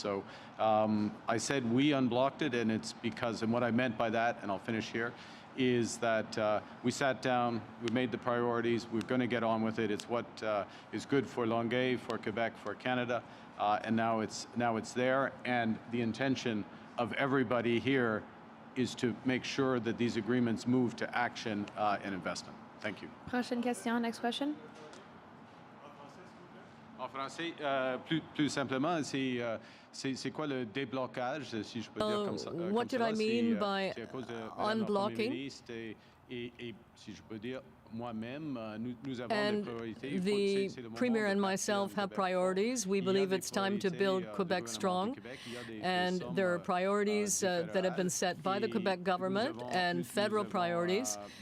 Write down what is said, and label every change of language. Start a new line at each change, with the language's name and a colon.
English: So I said we unblocked it, and it's because, and what I meant by that, and I'll finish here, is that we sat down, we made the priorities, we're going to get on with it. It's what is good for Longueuil, for Quebec, for Canada, and now it's there. And the intention of everybody here is to make sure that these agreements move to action and investment. Thank you.
French: Prochaine question.
English: Next question.
French: En français, plus simplement, c'est quoi le déblocage, si je peux dire comme ça?
English: What did I mean by unblocking?
French: Et si je peux dire, moi-même, nous avons
English: And
French: des priorités.
English: the Premier and myself have priorities. We believe it's time to build Quebec strong. And there are priorities that have been set by the Quebec government and federal priorities.